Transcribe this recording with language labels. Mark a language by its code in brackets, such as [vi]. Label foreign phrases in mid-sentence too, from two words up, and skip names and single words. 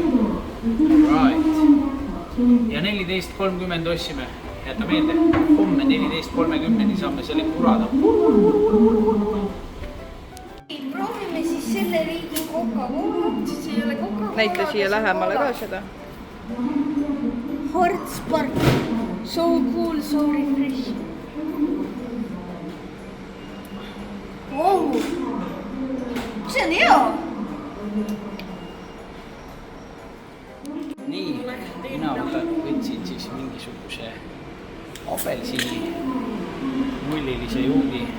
[et] Right. Ja 14.30 ostsime. Jäta meelde, homme 14.30 saame selle kurada. Proovime siis selle riigi Coca-Cola. Siis ei ole Coca-Cola. Näita siia lähemale ka seda. [en] Hard Spark. So cool, so refreshing. Wow. [et] See on hea. Nii, mina võtsin siis mingisuguse apelsini mullilise joogi.